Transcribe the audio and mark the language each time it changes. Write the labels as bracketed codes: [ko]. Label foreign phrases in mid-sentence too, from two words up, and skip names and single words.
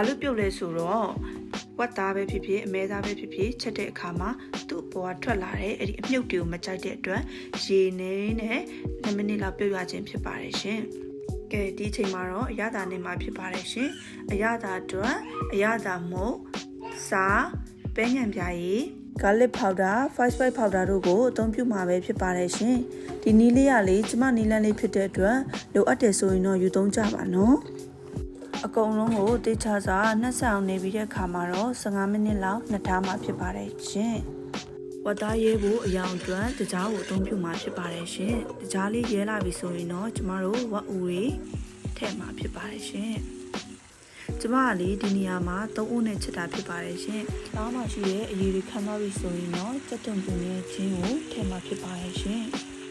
[my] လို့ပြုတ်လဲဆိုတော့ဝက်သားပဲဖြစ်ဖြစ်အမဲသားပဲဖြစ်ဖြစ်ချက်တဲ့အခါမှာသူ့ပေါ်ကထွက်လာတဲ့အဲ့ဒီအမြုပ်တွေကိုမကြိုက်တဲ့အတွက်ရေနေနဲ့2မိနစ်လောက်ပြုတ်ရခြင်းဖြစ်ပါတယ်ရှင်ကဲဒီအချိန်မှာတော့အရသာ နေမှာဖြစ်ပါတယ်ရှင်အရသာအတွက်အရသာမို့စားပဲငံပြားရည် [en] garlic powder, five spice powder [my] တို့ကိုအသုံးပြုမှာပဲဖြစ်ပါတယ်ရှင်ဒီနီးလေးရလေးကျမနီးလန်း လေးဖြစ်တဲ့အတွက်လိုအပ်တယ်ဆိုရင်တော့ယူသုံးကြပါနော်အကုန်လုံးကိုတေချာစွာနှက်ဆအောင်နေပြီးတဲ့အခါမှာတော့15မိနစ်လောက်နှက်ထားမှာဖြစ်ပါတယ်ရှင်ဝတ်သားရဲဖို့အယောင်အတွက်တကြားကိုအသုံးပြုမှာဖြစ်ပါတယ်ရှင်တကြားလေးရဲလာပြီဆိုရင်တော့ကျမတို့ဝတ်ဦးတွေထည့်မှာဖြစ်ပါတယ်ရှင်ကျမကလေဒီနေရာမှာ3ဦးနဲ့ချက်တာဖြစ်ပါတယ်ရှင်။သားမှရှိတဲ့အရည်တွေခံသွားပြီဆိုရင်တော့စက်တုံပူနဲ့ချင်းကိုထည့်မှာဖြစ်ပါတယ်ရှင်။